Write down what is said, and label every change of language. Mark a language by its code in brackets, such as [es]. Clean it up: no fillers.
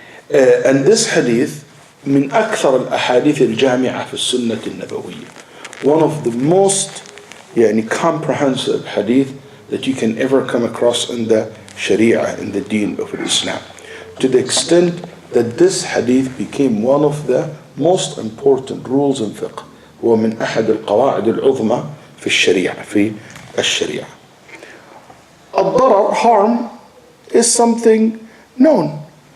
[en] And this hadith [ar] من أكثر الأحاديث الجامعة في السنة النبوية, [en] one of the most comprehensive hadith that you can ever come across in the Sharia, in the deen of Islam, to the extent that this hadith became one of the most important rules in fiqh. [ar] هو من أحد القواعد العظمى في الشريعة, في الشريعة. [en] الضرر, harm, is something known.